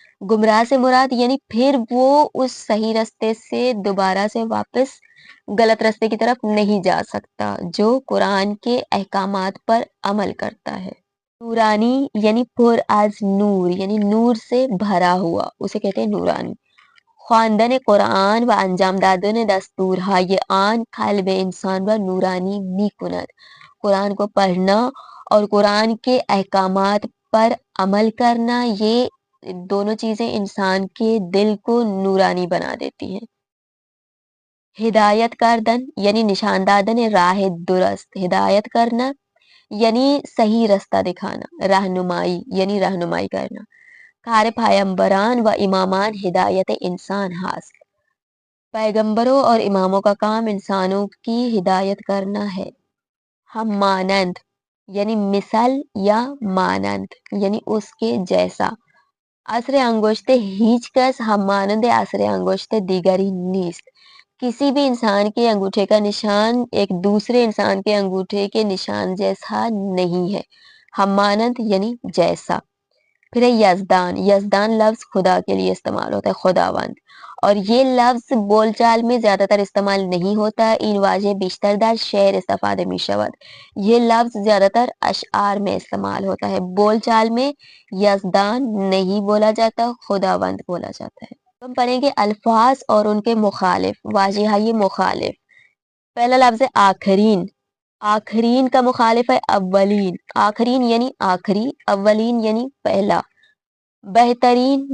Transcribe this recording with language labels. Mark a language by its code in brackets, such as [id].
[ur] گمراہ سے مراد یعنی پھر وہ اس صحیح رستے سے دوبارہ سے واپس غلط رستے کی طرف نہیں جا سکتا جو قرآن کے احکامات پر عمل کرتا ہے. نورانی یعنی [fa] پر از نور [ur] یعنی نور سے بھرا ہوا، اسے کہتے ہیں نورانی. [fa] خواندن قرآن و انجام دادن دستورهای آن قلب انسان و نورانی می کند. [ur] قرآن کو پڑھنا اور قرآن کے احکامات پر عمل کرنا، یہ دونوں چیزیں انسان کے دل کو نورانی بنا دیتی ہیں. [fa] ہدایت کردن یعنی نشان دادن راہ درست. [ur] ہدایت کرنا یعنی صحیح رستہ دکھانا. رہنمائی یعنی رہنمائی کرنا. [fa] کار پیغمبران و امامان ہدایت انسان ہاست. [ur] پیغمبروں اور اماموں کا کام انسانوں کی ہدایت کرنا ہے. ہم مانند یعنی مثل یا مانند یعنی اس کے جیسا. [fa] عصر انگشت ہیچ کس ہم مانند عصر انگشت دیگری نیست. [ur] کسی بھی انسان کے انگوٹھے کا نشان ایک دوسرے انسان کے انگوٹھے کے نشان جیسا نہیں ہے. ہم مانند یعنی جیسا. پھر ہے یزدان. یزدان لفظ خدا کے لیے استعمال ہوتا ہے، خداوند، اور یہ لفظ بول چال میں زیادہ تر استعمال نہیں ہوتا. [fa] این واژه بیشتر در شعر استفاده می شود. [ur] یہ لفظ زیادہ تر اشعار میں استعمال ہوتا ہے. بول چال میں یزدان نہیں بولا جاتا، خداوند بولا جاتا ہے. ہم پڑھیں گے الفاظ اور ان کے مخالف. [fa] واژههای مخالف. [ur] پہلا لفظ ہے آخرین. آخرین کا مخالف ہے اولین. آخرین یعنی آخری، اولین یعنی پہلا. بہترین.